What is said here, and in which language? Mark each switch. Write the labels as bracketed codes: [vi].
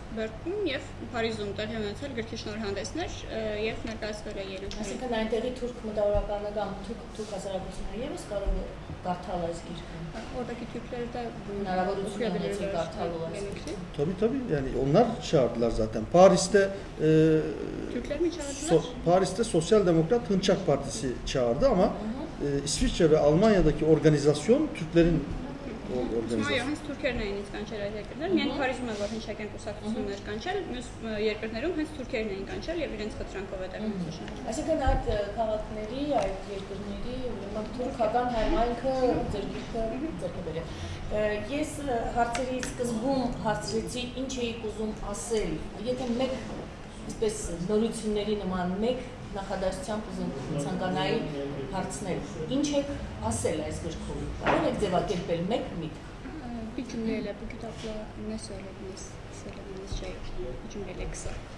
[hy] Բեռնում եւ Փարիզում տեղի ունեցել գրքի շնորհանդեսներ եւ ներկայացվել է ելույթներ։ Այսինքն այնտեղի թուրք մտավորականը կամ թուրք հասարակությունը եւս կարող է կարդալ այս գիրքը։ [tr] Oradaki Türkleri de [hy] Hնարավորություն ունեցել կարդալու այս գիրքը։ [tr] Tabii yani onlar çağırdılar zaten. Paris'te Türkler mi çağırdılar? Paris'te Sosyal Demokrat Hınçak Partisi çağırdı ama İsviçre ve Almanya'daki organizasyon Türklerin [hy] Այո, հենց թուրքերն էին ինձ կանչել այդ երկրներ, միայն Փարիզում է որ հնչակյան կուսակցություններ կանչել, մյուս երկրներում հենց թուրքերն էին կանչել եւ իրենց խնդրանքով է տեղի ունեցել։ Այսինքն այդ քաղաքների, այդ երկրների ուրեմն թուրքական համայնքը ձեռք բերել։ Ես հարցերի սկզբում հարցրեցի ինչ էիք ուզում ասել, եթե մեկ այսպես նորությունների նման մեկ նախադասությամբ ուզում ցանկանայի հարցնել, ինչ եք ասել այս գրքում, կարող եք ձևակերպել մեկ միտք։ [tr] Bir cümleyle bu kitapla ne söylediniz? Söylediğiniz şey bir cümleyle kısa.